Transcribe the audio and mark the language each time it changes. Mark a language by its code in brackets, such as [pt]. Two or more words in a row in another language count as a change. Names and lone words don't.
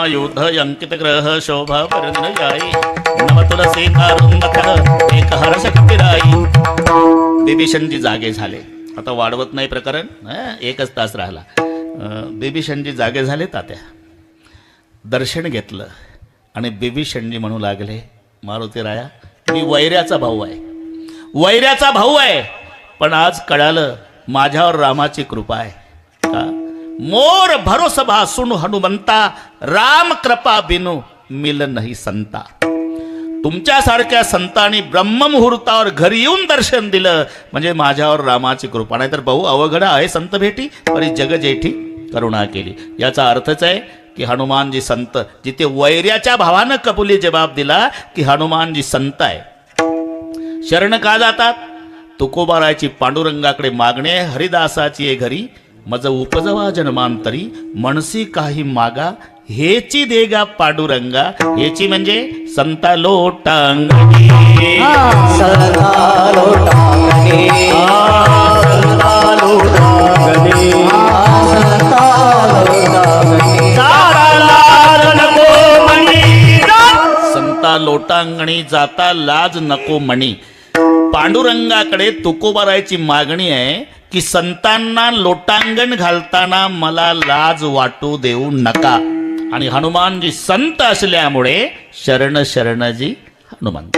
[awa] शुद्ध अंकित ग्रह शोभा वरण जाई नव तुलसी कारुण्य एक हर्ष कपिराई. [mr] बिभीषणजी जागे झाले. आता वाढवत नाही प्रकरण, एकच तास राहिला. बिभीषणजी जागे झाले. तात्या दर्शन घेतलं आणि बिभीषणजी म्हणू लागले, मारुतीराया मी वैऱ्याचा भाऊ आहे, वैऱ्याचा भाऊ आहे, पण आज कळालं माझ्यावर रामाची कृपा आहे. [awa] का मोर भरोस भासून हनुमंता राम कृपा बिनु मिल नाही संता. [mr] तुमच्यासारख्या संतांनी ब्रह्ममुहूर्तावर घरी येऊन दर्शन दिलं म्हणजे माझ्यावर रामाची कृपा. नाही तर भाऊ अवघड आहे संत भेटी, परी जग जेठी करुणा केली. याचा अर्थच आहे की हनुमानजी संत. जिथे वैऱ्याच्या भावानं कबुली जबाब दिला की हनुमानजी संत आहे. शरण का जातात? तुकोबारायची पांडुरंगाकडे मागणे हरिदासाची ये घरी मज उपजवा जन्मांतरी मनसी काही मागा हेची देगा पांडुरंगा. हेची म्हणजे संता लोटांगणी. संता लोटांगणी, संता लोटांगणी, संता लोटांगणी. संता लोटांगणी जाता लाज नको म्हणी. पांडुरंगाकडे तुकोबारायची मागणी आहे की संतांना लोटांगण घालताना मला लाज वाटू देऊ नका. आणि हनुमानजी संत असल्यामुळे शरण शरणजी हनुमंत.